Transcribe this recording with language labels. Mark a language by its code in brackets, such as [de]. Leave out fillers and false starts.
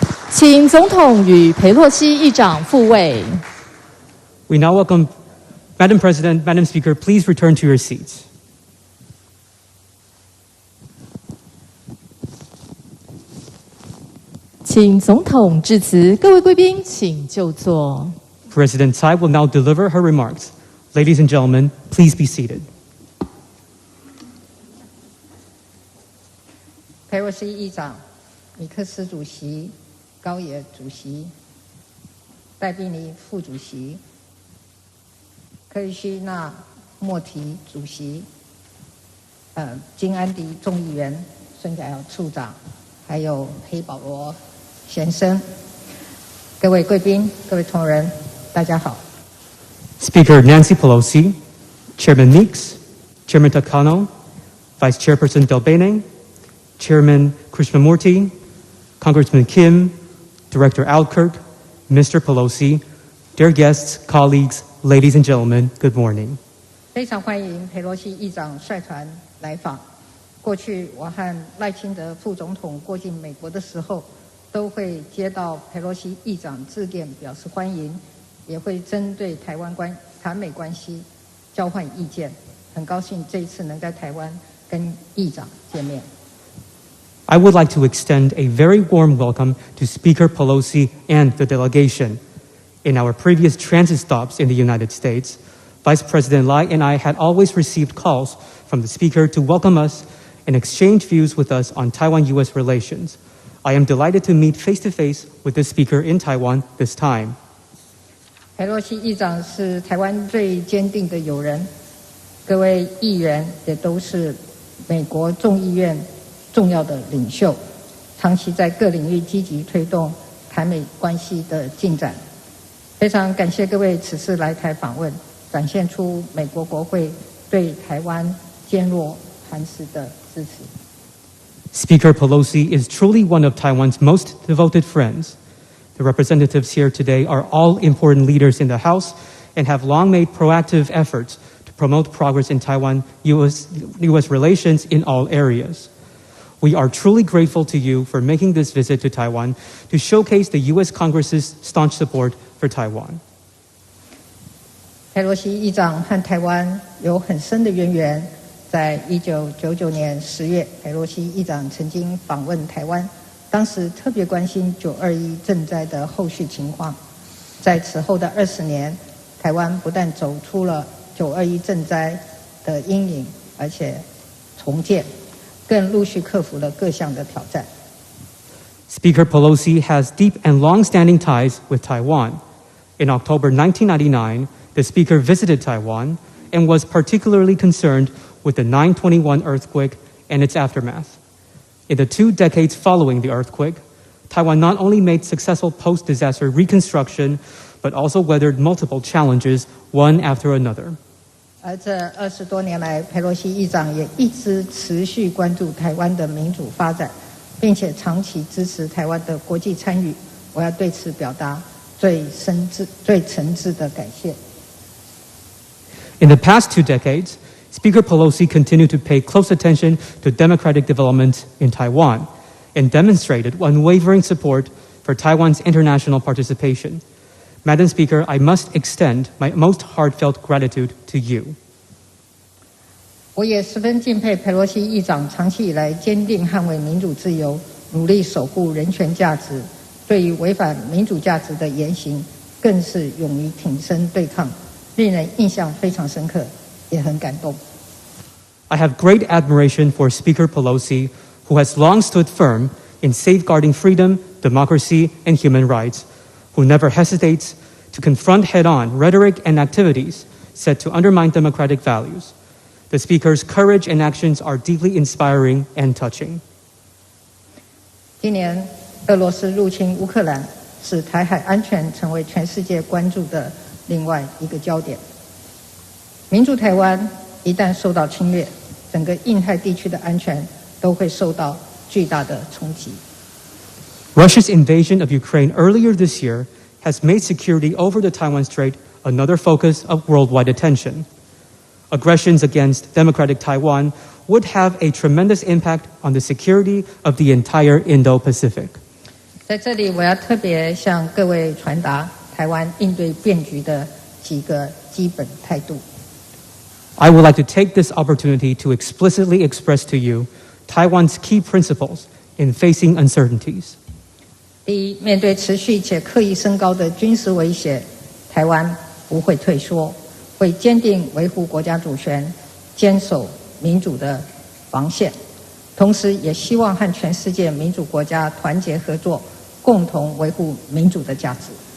[zh] 请总统与裴洛西议长复位。 [en] We now welcome Madam President, Madam Speaker, please return to your seats. [zh] 请总统致辞，各位贵宾请就座。 [en] President Tsai will now deliver her remarks. Ladies and gentlemen, please be seated. [zh] 裴洛西议长、米克斯主席、高野主席、戴宾尼副主席、科里希纳莫提主席、金安迪众议员、孙改尧处长，还有黑保罗先生，各位贵宾、各位同仁，大家好。 [en] Speaker Nancy Pelosi, Chairman Meeks, Chairman Takano, Vice Chairperson Delbene, Chairman Krishnamurti, Congressman Kim, Director Alkirk, Mr. Pelosi, dear guests, colleagues, ladies and gentlemen, good morning. [zh] 非常欢迎裴洛西议长率团来访。过去我和赖清德副总统过境美国的时候，都会接到裴洛西议长致电表示欢迎，也会针对台美关系交换意见。很高兴这一次能在台湾跟议长见面。 [en] I would like to extend a very warm welcome to Speaker Pelosi and the delegation. In our previous transit stops in the United States, Vice President Lai and I had always received calls from the Speaker to welcome us and exchange views with us on Taiwan-U.S. relations. I am delighted to meet face-to-face with the Speaker in Taiwan this time. [zh] 裴洛西议长是台湾最坚定的友人，各位议员也都是美国众议院重要的领袖，长期在各领域积极推动台美关系的进展。非常感谢各位此次来台访问，展现出美国国会对台湾坚若磐石的支持。 [en] Speaker Pelosi is truly one of Taiwan's most devoted friends. The representatives here today are all important leaders in the House and have long made proactive efforts to promote progress in Taiwan-U.S. relations in all areas. We are truly grateful to you for making this visit to Taiwan to showcase the U.S. Congress's staunch support for Taiwan. [zh] 佩洛西议长和台湾有很深的渊源。在1999年10月，佩洛西议长曾经访问台湾，当时特别关心921震灾的后续情况。在此后的20年，台湾不但走出了921震灾的阴影，而且重建，更陆续克服了各项的挑战。 [en] Speaker Pelosi has deep and long-standing ties with Taiwan. In October 1999, the Speaker visited Taiwan and was particularly concerned with the 9/21 earthquake and its aftermath. In the 2 decades following the earthquake, Taiwan not only made successful post-disaster reconstruction, but also weathered multiple challenges, one after another. [zh] 而这20多年来，佩洛西议长也一直持续关注台湾的民主发展，并且长期支持台湾的国际参与。我要对此表达最诚挚的感谢。 [en] In the past 2 decades, Speaker Pelosi continued to pay close attention to democratic development in Taiwan and demonstrated unwavering support for Taiwan's international participation. Madam Speaker, I must extend my most heartfelt gratitude to you. [zh] 我也十分敬佩佩洛西议长长期以来坚定捍卫民主自由，努力守护人权价值，对于违反民主价值的言行，更是勇于挺身对抗，令人印象非常深刻，也很感动。 [en] I have great admiration for Speaker Pelosi, who has long stood firm in safeguarding freedom, democracy, and human rights, who never hesitates to confront head-on rhetoric and activities set to undermine democratic values. The Speaker's courage and actions are deeply inspiring and touching. [zh] 今年，俄罗斯入侵乌克兰，使台海安全成为全世界关注的另外一个焦点。民主台湾一旦受到侵略，整个印太地区的安全都会受到巨大的冲击。 [en] Russia's invasion of Ukraine earlier this year has made security over the Taiwan Strait another focus of worldwide attention. Aggressions against democratic Taiwan would have a tremendous impact on the security of the entire Indo-Pacific. [zh] 在这里，我要特别向各位传达台湾应对变局的几个基本态度。 [en] I would like to take this opportunity to explicitly express to you Taiwan's key principles in facing uncertainties. [zh] 第一，面对持续且刻意升高的军事威胁，台湾不会退缩，会坚定维护国家主权，坚守民主的防线，同时也希望和全世界民主国家团结合作，共同维护民主的价值。